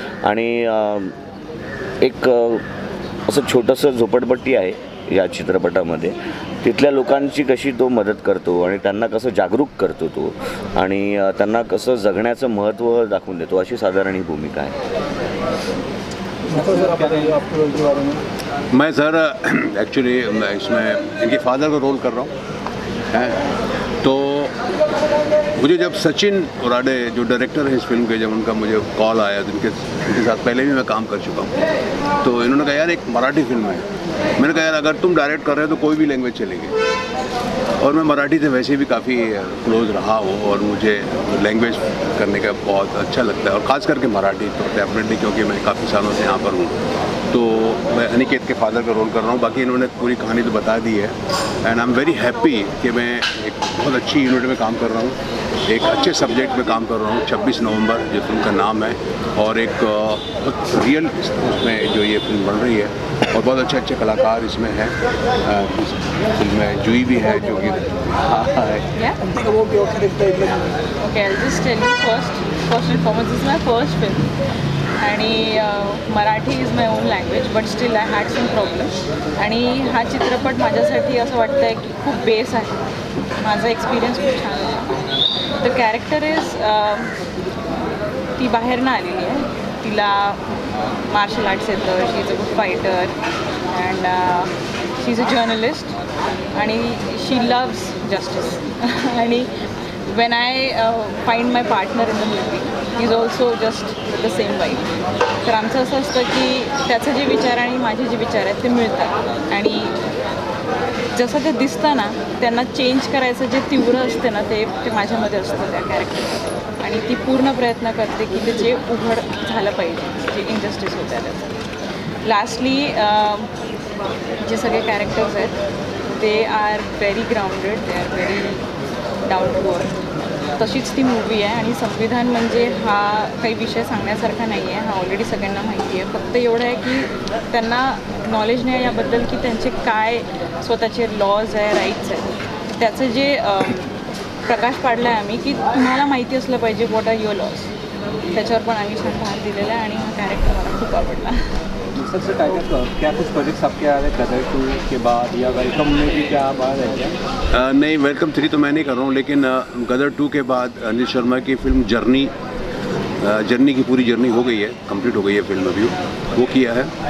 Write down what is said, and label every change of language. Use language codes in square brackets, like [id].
[mr] आणि एक असं छोटंसं झोपडपट्टी आहे या चित्रपटामध्ये, तिथल्या लोकांची कशी तो मदत करतो आणि त्यांना कसं जागरूक करतो तो आणि त्यांना कसं जगण्याचं महत्त्व दाखवून देतो, अशी साधारण ही भूमिका आहे. [hi] मैं सर एक्चुअली इसमें इनके फादर का रोल कर रहा हूँ. तो मुझे जब सचिन उराडे जो डायरेक्टर है इस फिल्म के, जब उनका मुझे कॉल आया तो उनके साथ पहले भी मैं काम कर चुका हूँ. तो इन्होंने कहा यार एक मराठी फिल्म है. मैंने कहा यार अगर तुम डायरेक्ट कर रहे हो तो कोई भी लैंग्वेज चलेगी. और मैं मराठी से वैसे भी काफ़ी क्लोज रहा हूँ और मुझे लैंग्वेज करने का बहुत अच्छा लगता है और ख़ास करके मराठी तो डेफिनेटली, क्योंकि मैं काफ़ी सालों से यहाँ पर हूँ. तो मैं अनिकेत के फादर का रोल कर रहा हूँ. बाकी इन्होंने पूरी कहानी तो बता दी है [en] and I am very happy [hi] कि मैं एक बहुत अच्छी यूनिट में काम कर रहा हूँ, एक अच्छे सब्जेक्ट में काम कर रहा हूँ. 26 नवंबर जो फिल्म का नाम है और एक बहुत रियल उसमें जो ये फिल्म बन रही है और बहुत अच्छे कलाकार इसमें हैं. फिल्म में जुई भी है जो कि [en] Okay, I'll just tell you first and foremost, this is my first film आणि Marathi is my own language but still I had some problem. [mr] आणि हा चित्रपट माझ्यासाठी असं वाटतं आहे की खूप बेस आहे. माझा एक्सपिरियन्स खूप छान आहे. [en] the character is [mr] ती बाहेरनं आलेली आहे, तिला मार्शल आर्ट्स येतं, [en] she is a good fighter and she is a journalist [mr] आणि [en] She loves justice. आणि when I find my partner in the movie, he is also just the same vibe. [mr] तर आमचं असं असतं की त्याचे जे विचार आणि माझे जे विचार आहेत ते मिळतात आणि जसं ते दिसतं ना त्यांना चेंज करायचं जे तीव्र असते ना ते माझ्यामध्ये असतं त्या कॅरेक्टरमध्ये आणि ती पूर्ण प्रयत्न करते की ते जे उघड झालं पाहिजे, जे इनजस्टिस होतं आहे त्याचं. [en] lastly [mr] जे सगळे कॅरेक्टर्स आहेत ते [en] Are very grounded, they are very down to earth. [mr] तशीच ती मूवी आहे आणि संविधान म्हणजे हा काही विषय सांगण्यासारखा नाही आहे, हा ऑलरेडी सगळ्यांना माहिती आहे. फक्त एवढं आहे की त्यांना नॉलेज नाही याबद्दल की त्यांचे काय स्वतःचे लॉज आहे, राईट्स आहेत. त्याचं जे प्रकाश पाडला आहे आम्ही की तुम्हाला माहिती असलं पाहिजे [en] what are your laws, [mr] त्याच्यावर पण आम्ही छान भार दिलेला आहे आणि हा कॅरेक्टर मला खूप आवडला. [hi] सबसे टाइगर क्या कुछ प्रोजेक्ट्स आपके आ रहे हैं गदर 2 के बाद या वेलकम में भी क्या आप आ रहे हैं क्या? नहीं, वेलकम 3 तो मैं नहीं कर रहा हूँ, लेकिन गदर 2 के बाद अनिल शर्मा की फिल्म जर्नी की पूरी जर्नी हो गई है, कंप्लीट हो गई है फिल्म अभी, वो किया है।